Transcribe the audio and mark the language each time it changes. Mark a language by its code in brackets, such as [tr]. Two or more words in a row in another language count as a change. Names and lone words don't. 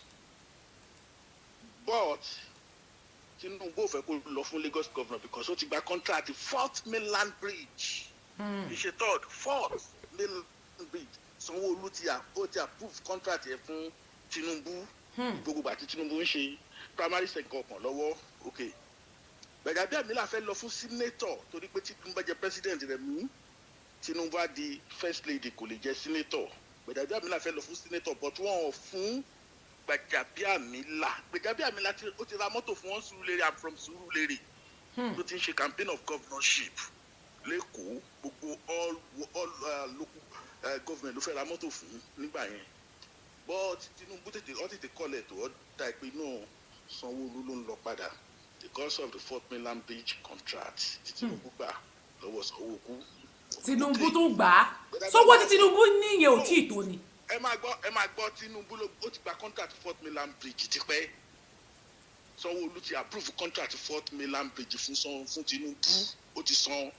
[yo] but Tinubu ò fẹ́ kó lọ fún [en] Lagos Governor [yo] because ó ti gba contract 4th mainland bridge ìṣe 4th mainland bridge Sanwó-Olú ó ti [en] approve contract [yo] yẹn fún Tinubu gbogbo àti Tinubu ń ṣe [en] primary second [yo] kan lọ́wọ́ okay. Gbajabiamila fẹ́ lọ fún senator torí pé Tinubu bá jẹ president rẹ̀ mú Tinubu á di [en] first lady [yo] kò lè jẹ senator. Gbajabiamila fẹ́ lọ fún senator but wọ́n ò fún Gbajabiamila ó ti ra mọ́tò fún wọn Surulere [en] and from [yo] Surulere tó ti ń ṣe [en] campaign of governorship [yo] lẹ́kọ̀ọ́ gbogbo [en] all local government [yo] ló fẹ́ ra mọ́tò fún nígbà yẹn but Tinubu tètè kọ́lẹ̀ tó dá ìpè náà Sanwó-Olú ló ń lọ padà [en] because of the 4th mainland bridge contract [yo] tí Tinubu gbà lọ́wọ́ Sanwó-Olú. Tinubu tún gbà á sọ́wọ́ tí Tinubu níyẹn ò tí ì tó ni. ẹ máa gbọ́ Tinubu ó ti gba contract Fort Mainland Bridge tipẹ́ Sanwó-Olú ti [en] approve contract [yo] Fort Mainland Bridge fún Tinubu ó ti san